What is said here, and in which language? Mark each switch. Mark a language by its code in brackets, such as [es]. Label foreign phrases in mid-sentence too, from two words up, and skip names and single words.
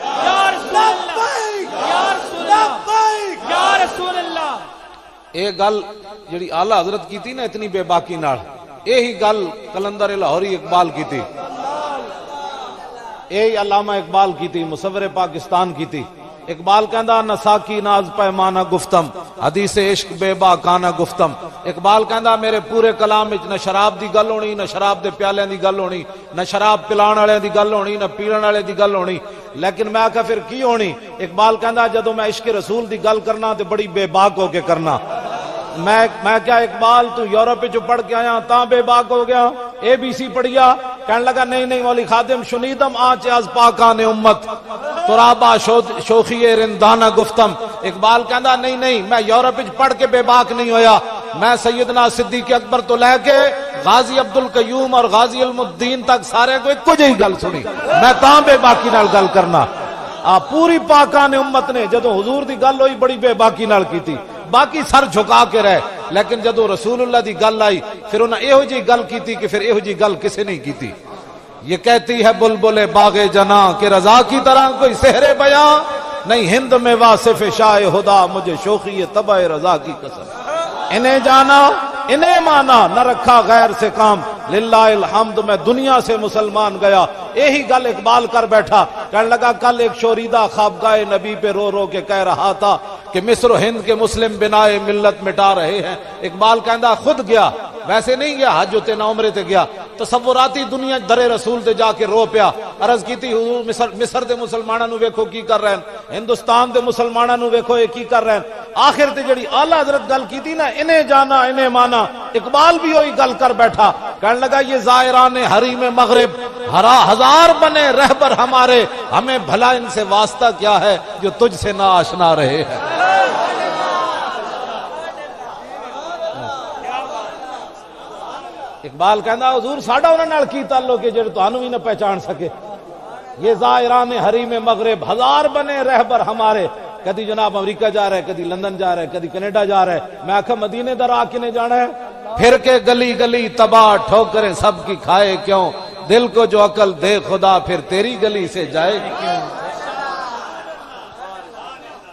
[ar] یا رسول اللہ یا رسول اللہ یا رسول اللہ. [pa] اے گل جڑی اعلیٰ حضرت کی تھی نا اتنی بے باکی نال, یہی گل کلندر لاہوری اقبال کی تھی, یہی علامہ اقبال کی تھی, مصور پاکستان کی تھی. اقبال کہندا [fa] نہ ساکی ناز پیمانہ گفتم, حدیث عشق بے باکانہ گفتم. [pa] اقبال کہندا میرے پورے کلام وچ نہ شراب دی گل ہونی, نہ شراب دے پیالیاں دی گل ہونی, نہ شراب پلان والے دی گل ہونی, نہ پیڑن والے دی گل ہونی. لیکن میں آکھا پھر کی ہونی؟ اقبال کہندا جدوں میں عشق رسول دی گل کرنا تے بڑی بے باک ہو کے کرنا. میں کیا اقبال تو یورپ جو پڑھ کے آیا تاں بے باک ہو گیا, اے بی سی پڑھیا. کہنے لگا نہیں [fa] مولی خادم شنیدم آنچ از پاکان امت, ترابا شوخی رندانہ گفتم. [pa] اقبال کہندا نہیں میں یورپ پڑھ کے بے باک نہیں ہویا, میں سیدنا صدیق اکبر تو لے کے غازی عبدالقیوم اور غازی علم الدین تک سارے کو ایک جہی گل سنی, میں تاں بے باکی نال گل کرنا. پوری پاکان امت نے جدوں حضور دی گل ہوئی بڑی بے باکی نال کیتی, باقی سر جھکا کے رہے. لیکن جدو رسول اللہ دی گل آئی پھر انہاں ایہو جی گل کیتی کہ پھر ایہو جی گل کسے نہیں کیتی. [ur] یہ کہتی ہے بلبل باغ جناں کہ رضا کی طرح کوئی سحر بیاں, نہیں ہند میں واصف شاہ خدا, مجھے شوخی طبع رضا کی قسم. انہیں جانا انہیں مانا نہ رکھا غیر سے کام, للہ الحمد میں دنیا سے مسلمان گیا. [pa] یہی گل اقبال کر بیٹھا. [ur] کہنے لگا کل ایک شوریدہ خوابگاہ نبی پہ رو رو کے کہہ رہا تھا کہ مصر و ہند کے مسلم بنائے ملت مٹا رہے ہیں. [pa] اقبال کہندا خود گیا, ویسے نہیں گیا حج تے نہ عمرے تے گیا, تصوراتی دنیا در رسول تے جا کے رو پیا. عرض کیتی حضور مصر دے مسلماناں نو ویکھو کی کر رہے ہیں, ہندوستان دے مسلماناں نو ویکھو یہ کی کر رہے ہیں. آخر تے جڑی اعلیٰ حضرت گل کیتی نا [ur] انہیں جانا انہیں مانا, [pa] اقبال بھی وہی گل کر بیٹھا. [ur] کہنے لگا یہ زائران حریم مغرب ہزار بنے رہبر ہمارے, ہمیں بھلا ان سے واسطہ کیا ہے جو تجھ سے نہ آشنا رہے ہیں. [pa] اقبال کہندا حضور ساڈا انہاں نال کی تعلق ہے جڑے تانوں بھی نہ پہچان سکے. [ur] یہ زائران حریم مغرب ہزار بنے رہبر ہمارے, [pa] کدی جناب امریکہ جا رہا ہے, کدی لندن جا رہا ہے, کدی کینیڈا جا رہا ہے. میں آکھا مدینے در آ کے نے جانا ہے, [ur] پھر کے گلی گلی تباہ ٹھوکریں سب کی کھائے کیوں, دل کو جو عقل دے خدا پھر تیری گلی سے جائے کیوں.